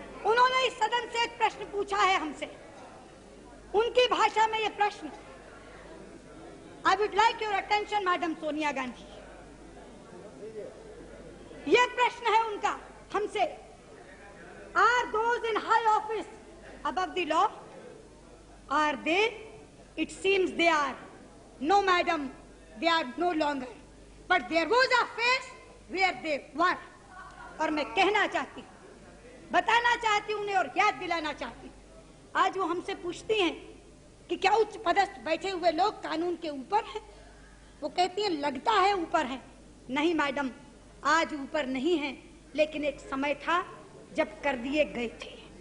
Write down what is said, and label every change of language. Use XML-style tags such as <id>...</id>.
<hi>उन्होंने इस सदन से एक प्रश्न पूछा है हमसे, उनकी भाषा में ये प्रश्न,</hi> <en>I would like your attention madam</en> <hi>Sonia Gandhi. ये प्रश्न है उनका हमसे,</hi> <en>Are those in high office above the law? Are they? It seems they are. No madam, they are no longer, but there was a phase where they were।</en> <hi>और मैं कहना चाहती हूँ, बताना चाहती हूँ उन्हें और याद दिलाना चाहती हूँ। आज वो हमसे पूछती हैं कि क्या उच्च पदस्थ बैठे हुए लोग कानून के ऊपर हैं? वो कहती हैं लगता है ऊपर हैं। नहीं मैडम, आज ऊपर नहीं है, लेकिन एक समय था जब कर दिए गए थे।</hi>